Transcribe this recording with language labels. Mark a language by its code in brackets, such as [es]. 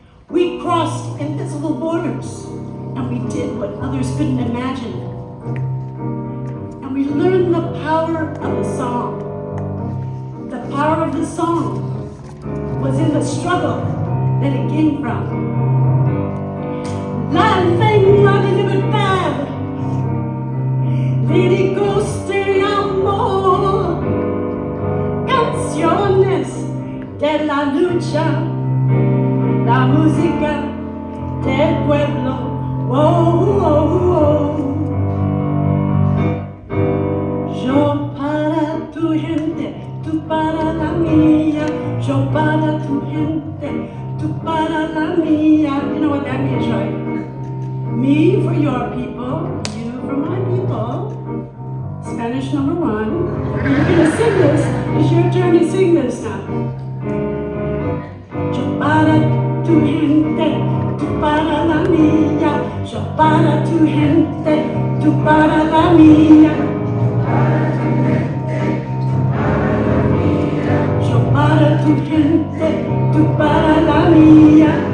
[en] We crossed invisible borders, and we did what others couldn't imagine. And we learned the power of the song. The power of the song was in the struggle that it came from. [es] La lengua de libertad, líricos de amor, canciones de la lucha, la música del pueblo. Oh, oh, oh. Yo para tu gente, tú para la mía. Yo para tu gente, tú para la mía. [en] You know what that means, right? Me for your people, you for my people. Spanish number 1. You're gonna sing this. It's your turn to sing this now. [es] Yo para tu gente, tú para la mía. Yo para tu gente, tú para la mía. Yo para tu gente, tú para la mía.